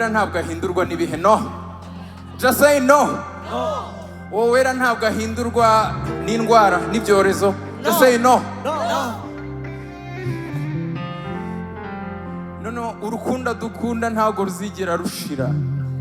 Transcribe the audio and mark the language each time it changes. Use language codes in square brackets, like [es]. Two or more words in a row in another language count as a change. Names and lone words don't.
[rw] ntabwo ahindurwa n'ibihe. [en] No, just say no. [rw] Wowe wera ntabwo ahindurwa n'indwara n'ibyorezo. [en] Just say no. [rw] No, urukundo dukunda ntabwo ruzigera rushira.